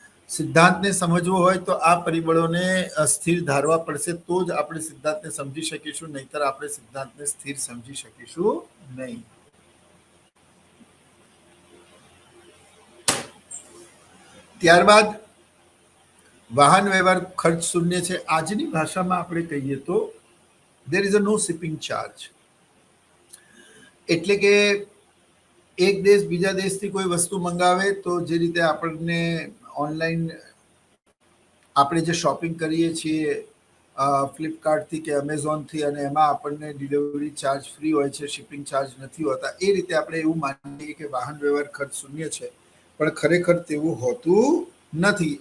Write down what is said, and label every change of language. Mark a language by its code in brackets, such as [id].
[gu] સિદ્ધાંતને સમજવો હોય તો આ પરિબળોને સ્થિર ધારવા પડશે, તો જ આપણે સિદ્ધાંતને સમજી શકીશું, નહીતર આપણે સિદ્ધાંતને સ્થિર સમજી શકીશું નહીં. ત્યારબાદ વાહન વ્યવહાર ખર્ચ શૂન્ય છે. આજની ભાષામાં આપણે કહીએ તો [en] there is a no shipping charge. [gu] એટલે કે એક દેશ બીજા દેશથી કોઈ વસ્તુ મંગાવે તો જે રીતે આપણને ઓનલાઈન આપણે જે શોપિંગ કરીએ છીએ ફ્લિપકાર્ટથી કે એમેઝોનથી, અને એમાં આપણને ડિલિવરી ચાર્જ ફ્રી હોય છે, શિપિંગ ચાર્જ નથી હોતા, એ રીતે આપણે એવું માનીએ કે વાહન વ્યવહાર ખર્ચ શૂન્ય છે, પણ ખરેખર તેવું હોતું નથી.